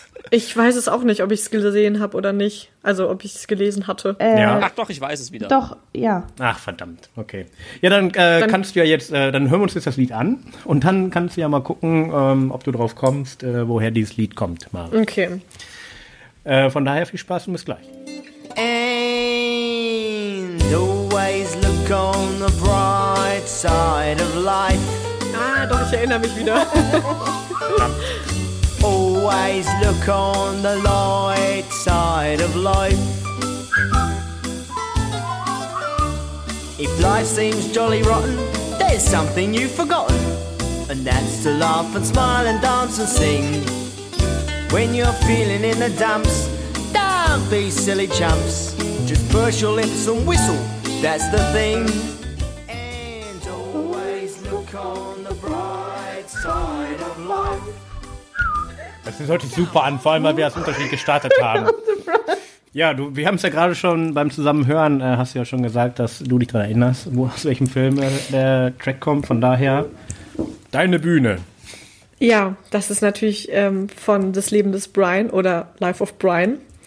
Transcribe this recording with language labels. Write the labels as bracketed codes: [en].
[de] Ich weiß es auch nicht, ob ich es gesehen habe oder nicht. Also ob ich es gelesen hatte. Ja. Ach doch, ich weiß es wieder. Doch, ja. Ach verdammt, okay. Ja, dann kannst du ja jetzt, dann hören wir uns jetzt das Lied an. Und dann kannst du ja mal gucken, ob du drauf kommst, woher dieses Lied kommt, Maren. Okay. Von daher viel Spaß und bis gleich. [en] And always look on the bright side of life. [de] Ah, doch, ich erinnere mich wieder. [en] Always look on the light side of life. If life seems jolly rotten, there's something you've forgotten, and that's to laugh and smile and dance and sing. When you're feeling in the dumps, don't be silly chumps. Just purse your lips and whistle, that's the thing. And always look on the bright side of life. [de] Das ist heute super an, vor allem, weil wir das unterschiedlich gestartet haben. Ja, wir haben es ja gerade schon beim Zusammenhören, hast du ja schon gesagt, dass du dich daran erinnerst, wo aus welchem Film der Track kommt. Von daher, deine Bühne. Ja, das ist natürlich von Das Leben des Brian oder Life of Brian.